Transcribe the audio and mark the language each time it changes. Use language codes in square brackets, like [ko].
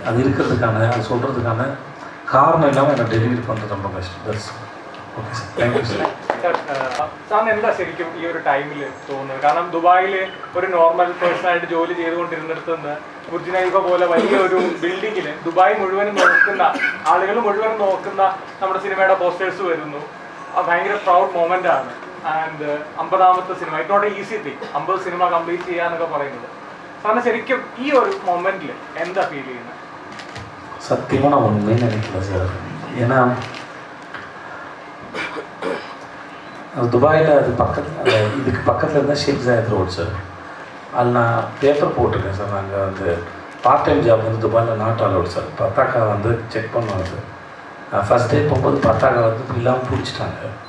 [ta] அது இருக்கிறதுக்கான அது சொல்கிறதுக்கான காரணம் இல்லாமல் என்னை டெலிவரி பண்ணுறது ரொம்ப கஷ்டம். [en] That's okay sir. Thank you sir. [ml] സാറിന് എന്താ ശരിക്കും ഈ ഒരു ടൈമിൽ തോന്നുന്നത്? കാരണം ദുബായിൽ ഒരു നോർമൽ പേഴ്സണായിട്ട് ജോലി ചെയ്തുകൊണ്ടിരുന്നിടത്ത് നിന്ന് ബുർജ് ഖലീഫ പോലെ വലിയ ഒരു ബിൽഡിങ്ങിൽ ദുബായ് മുഴുവനും നോക്കുന്ന ആളുകൾ മുഴുവനും നോക്കുന്ന നമ്മുടെ സിനിമയുടെ പോസ്റ്റേഴ്സ് വരുന്നു. ഭയങ്കര പ്രൗഡ് മൊമെൻ്റ് ആണ്. And 50ാമത്തെ cinema [en] it not easy thing [ml] 50 cinema complete ചെയ്യാന്നൊക്കെ പറയുന്നത്. സാറിന് ശരിക്കും ഈ ഒരു മൊമെന്റിൽ എന്താ ഫീൽ ചെയ്യുന്നത്? [ta] சத்தியமாக நான் ஒன்றுமே நினைக்கல சார். ஏன்னா துபாயில் அது இதுக்கு பக்கத்தில் இருந்தால் ஷேக் ஜாயத் ரோட் சார். அதில் நான் பேப்பர் போட்டிருக்கேன் சார். நாங்கள் வந்து பார்ட் டைம் ஜாப் வந்து துபாயில் [en] not a lot [ta] சார். பத்தாக்கா வந்து செக் பண்ணுவாங்க சார். ஃபஸ்ட் டே போகும்போது பத்தாக்கா வந்து இல்லாமல் பிடிச்சிட்டாங்க.